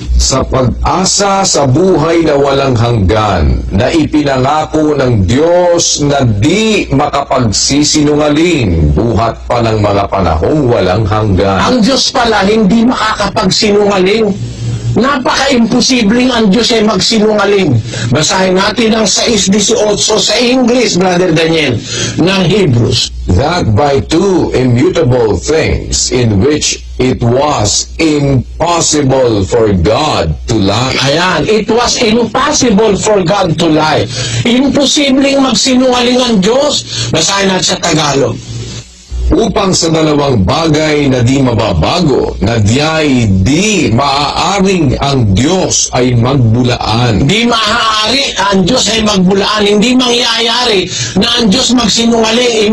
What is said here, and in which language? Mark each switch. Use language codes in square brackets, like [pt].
[tl] Sa pag-asa sa buhay na walang hanggan, na ipinangako ng Diyos na di makapagsisinungaling, buhat pa ng mga panahong walang hanggan. Ang Diyos pala hindi makakapagsinungaling. Napaka-imposibleng ang Diyos ay magsinungaling. Basahin natin ang 6:18 sa English, Brother Daniel, ng Hebrews. [en] That by two immutable things in which it was impossible for God to lie. [tl] Ayan, [en] it was impossible for God to lie. [tl] Imposibleng magsinungaling ang Diyos. Basahin natin sa Tagalog. Upang sa dalawang bagay na di mababago, na diya'y di maaaring ang Diyos ay magbulaan. Di maaari ang Diyos ay magbulaan. Hindi mangyayari na ang Diyos magsinungaling.